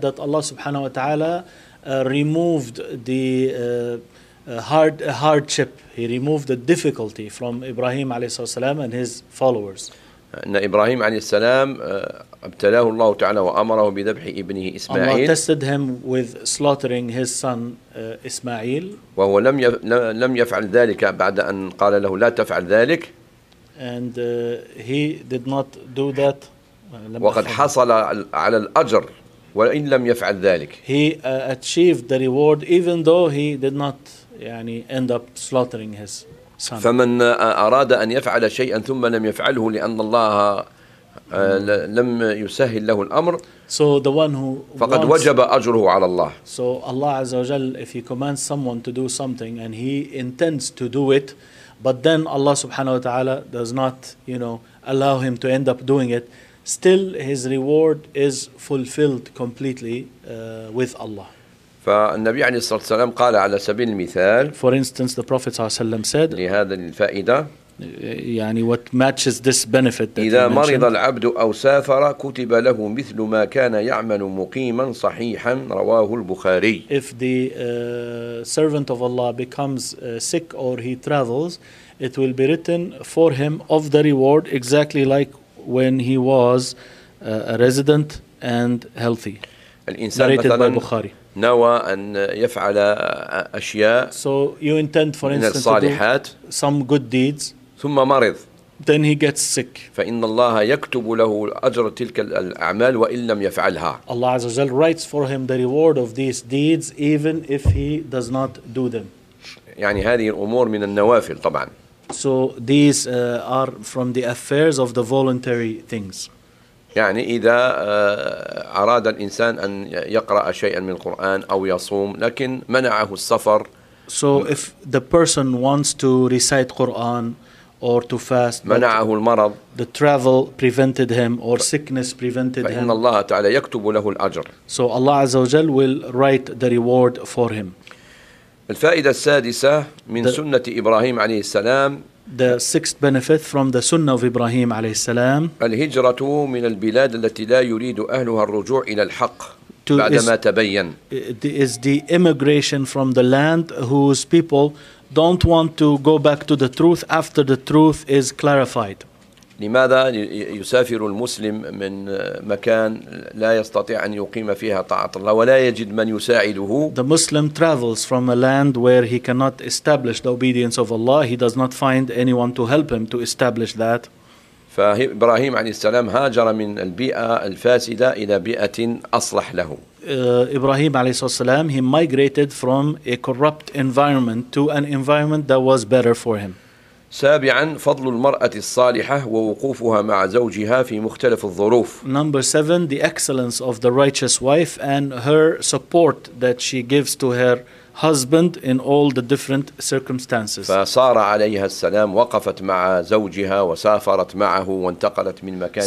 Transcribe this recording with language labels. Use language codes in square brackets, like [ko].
[en] That Allah [ar] Subhanahu wa Taala [en] removed the hardship. He removed the difficulty from Ibrahim [ar] عليه الصلاة والسلام [en] and his followers. [ar] أن إبراهيم عليه السلام ابتلاه الله تعالى وأمره بذبح ابنه إسماعيل. [en] Allah tested him with slaughtering his son إسماعيل. [ar] وهو لم يفعل ذلك بعد أن قال له لا تفعل ذلك. [en] And he did not do that. [ar] وقد حصل على الأجر وإن لم يفعل ذلك. [en] He achieved the reward even though he did not يعني end up slaughtering his son. [ar] فمن أراد أن يفعل شيئا ثم لم يفعله لأن الله لم يسهل له الأمر. [en] So the one who [ar] فقد [en] wants, [ar] وجب أجره على الله. [en] So Allah [ar] عز وجل, [en] if He commands someone to do something and he intends to do it, but then Allah [ar] سبحانه وتعالى [en] does not, you know, allow him to end up doing it, still his reward is fulfilled completely with Allah. [ar] فالنبي عليه الصلاة والسلام قال على سبيل المثال. [en] For instance, the Prophet [ar] صلى الله عليه وسلم [en] said. [ar] لهذا الفائدة. [en] يعني what matches this benefit that [ar] إذا مرض العبد أو سافر كتب له مثل ما كان يعمل مقيما صحيحا رواه البخاري. [en] If the servant of Allah becomes sick or he travels, it will be written for him of the reward exactly like when he was a resident and healthy. [ar] الإنسان [en] narrated by Bukhari. [ar] نوى أن يفعل أشياء [en] so you intend, for instance, [ar] من الصالحات [en] some good deeds, [ar] ثم مرض [en] then he gets sick. [ar] فإن الله يكتب له أجر تلك الأعمال وإن لم يفعلها. [en] Allah [ar] عز وجل [en] writes for him the reward of these deeds even if he does not do them. [ar] يعني هذه الأمور من النوافل طبعا. [en] So these are from the affairs of the voluntary things. [ar] يعني إذا أراد الإنسان أن يقرأ شيئا من القرآن أو يصوم لكن منعه السفر. [en] So if the person wants to recite Quran or to fast, [ar] منعه المرض, [en] the travel prevented him or sickness prevented [ar] فإن فإن الله تعالى يكتب له الأجر. [en] So Allah [ar] عز وجل [en] will write the reward for him. [ar] الفائدة السادسة من سنة إبراهيم عليه السلام. [en] The sixth benefit from the Sunnah of Ibrahim [ar] عليه السلام. الهجرة من البلاد التي لا يريد أهلها الرجوع إلى الحق بعدما تبين. [en] Is the immigration from the land whose people don't want to go back to the truth after the truth is clarified. [ar] لماذا يسافر المسلم من مكان لا يستطيع أن يقيم فيها طاعة الله ولا يجد من يساعده؟ [en] The Muslim travels from a land where he cannot establish the obedience of Allah. He does not find anyone to help him to establish that. [ar] فإبراهيم عليه السلام هاجر من البيئة الفاسدة إلى بيئة أصلح له. [en] إبراهيم [ar] عليه الصلاة والسلام, [en] he migrated from a corrupt environment to an environment that was better for him. [ar] سابعا فضل المرأة الصالحة ووقوفها مع زوجها في مختلف الظروف. [en] Number seven, the excellence of the righteous wife and her support that she gives to her husband in all the different circumstances. [ar] فسارة عليها السلام وقفت مع زوجها وسافرت معه وانتقلت من مكان